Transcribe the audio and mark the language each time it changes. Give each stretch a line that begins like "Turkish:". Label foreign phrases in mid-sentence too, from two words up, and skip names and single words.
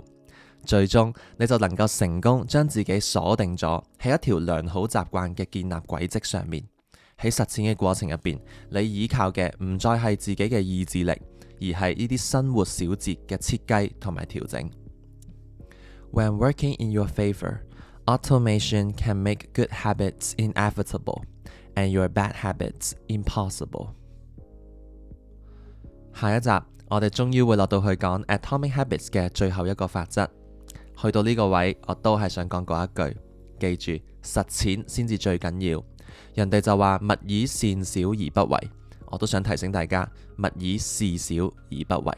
Cantonese: 最終你就能夠成功將自己鎖定咗喺一條良好習慣嘅建立軌跡上面。喺實踐嘅過程入邊，你依靠嘅唔再係自己嘅意志力，而係呢啲生活小節嘅設計同埋調整。
English: When working in your favor, automation can make good habits inevitable and your bad habits impossible.
Cantonese: 下一集我哋終於會落到去講 Atomic Habits 嘅最後一個法則。去到呢個位，我都係想講嗰一句，記住實踐先至最緊要。人哋就話勿以善小而不為，我都想提醒大家勿以事小而不為。